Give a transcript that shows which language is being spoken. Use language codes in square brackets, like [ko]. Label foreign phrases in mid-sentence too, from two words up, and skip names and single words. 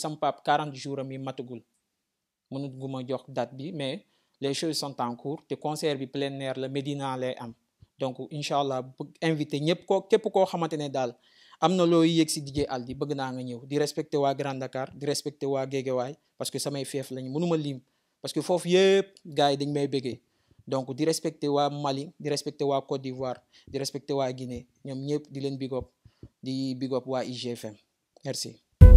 [wo] sama pap 40 jours am yi matagul mënuguma jox date bi [fr] mais les choses sont en cours [wo] te concert bi [fr] plein air [wo] la Médina lay am donc [ar] إن شاء الله [wo] invité ñëpp képp koo xamante ne daal am na looy yëg si DJ Aldi bëgg naa nga ñëw di respecté waa Grand Dakar di respecté waa Guédiawaye [fr] parce que [wo] samay fief lañu mënuma lim [fr] parce que [wo] foofu yëpp gars yi dañ may bëggee donc di respecté waa Mali di respecté waa Côte d'Ivoire di respecté waa Guinée ñoom ñëpp di leen [en] big up [wo] di [en] big up [wo] waa IGFM merci.